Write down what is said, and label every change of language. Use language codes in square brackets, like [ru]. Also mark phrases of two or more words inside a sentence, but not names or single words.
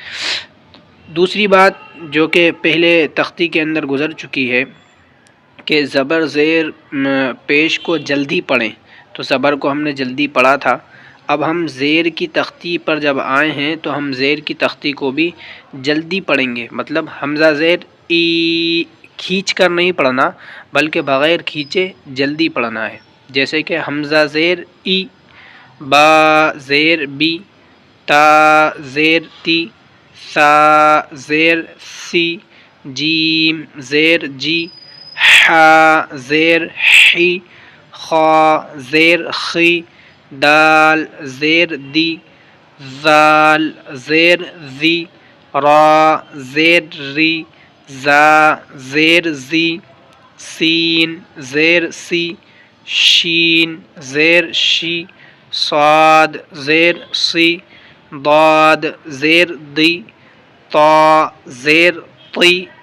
[ur] دوسری بات جو کہ پہلے تختی کے اندر گزر چکی ہے کہ زبر زیر پیش کو جلدی پڑھیں، تو زبر کو ہم نے جلدی پڑھا تھا۔ اب ہم زیر کی تختی پر جب آئے ہیں تو ہم زیر کی تختی کو بھی جلدی پڑھیں گے، مطلب حمزہ زیر ای کھینچ کر نہیں پڑھنا بلکہ بغیر کھینچے جلدی پڑھنا ہے۔ جیسے کہ حمزہ زیر ای، با زیر بی، تا زیر تی، سا زیر سی، جیم زیر جی، حا زیر حی، خا زیر خی، دال زیر دی، زال زیر زی، را زیر ری، زا زیر زی، سین زیر سی، شین زیر شی، صاد زیر سی، ضاد زیر دی، طا زیر طی،